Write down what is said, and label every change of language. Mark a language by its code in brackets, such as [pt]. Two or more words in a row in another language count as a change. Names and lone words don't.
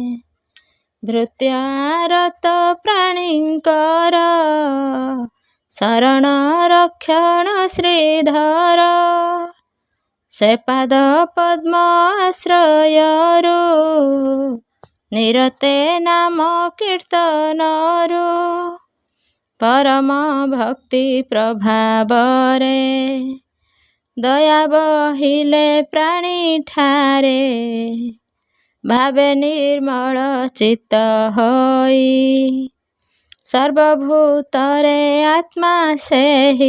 [or] ଭୃତ୍ୟାରତ ପ୍ରାଣୀଙ୍କର ଶରଣ ରକ୍ଷଣ ଶ୍ରୀଧର। ସେ ପାଦ ପଦ୍ମ ଆଶ୍ରୟରୁ ନିରତେ ନାମ କୀର୍ତ୍ତନରୁ। ପରମ ଭକ୍ତି ପ୍ରଭାବରେ ଦୟା ବହିଲେ ପ୍ରାଣୀ ଠାରେ ଭାବେ ନିର୍ମଳ ଚିତ୍ତ ହୋଇ ସର୍ବଭୂତରେ ଆତ୍ମା ସେହି